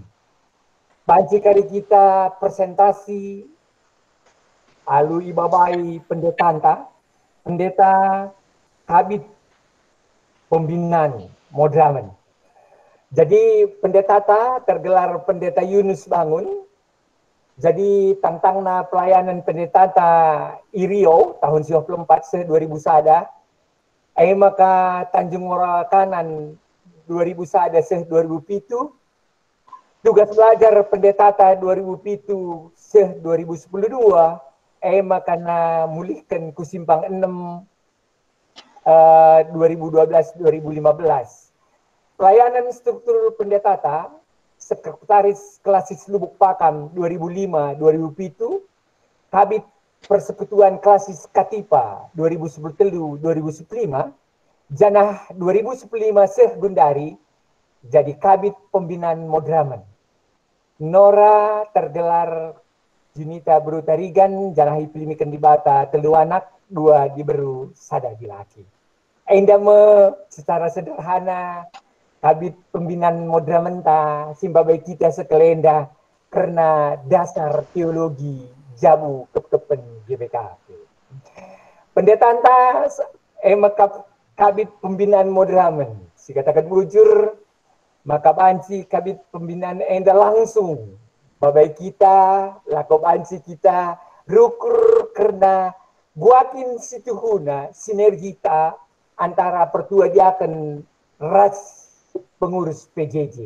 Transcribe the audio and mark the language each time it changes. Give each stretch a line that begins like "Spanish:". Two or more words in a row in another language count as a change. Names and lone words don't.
Batak Karo: Banci kali kita presentasi alu ibabai pendeta kabit pembinaan Modramen. Jadi pendeta tergelar pendeta Yunus Bangun. Jadi tantangna pelayanan pendeta Irio tahun 94 se 2000 sada. Maka Tanjung Ora Kanan 2000 sada se 2007. Tugas belajar pendeta 2007 se 2012. Maka na mulihkan ku simpang 6 2012-2015. Pelayanan struktur pendeta Sekretaris Klasis Lubuk Pakam 2005-2007, Kabit Persekutuan Klasis Katipa 2010-2015, Janah 2015 Seh Gundari jadi Kabit Pembinaan Modramen. Nora tergelar Junita Berutarigan, Janah Ipilimikan di Bata, telu anak, 2 diberu, sada dilaki. Endame
Indonesian: secara sederhana
Batak Karo: Kabit Pembinaan Modramenta simbabai kita sekelenda karena dasar teologi jamu kepen GBKP. Pendeta antas Kabit Pembinaan Modramen si katakan bujur maka banci Kabit Pembinaan enda langsung babai kita lako banci kita rukur karena buatin situhuna sinergita antara pertua diaken ras pengurus PJJ.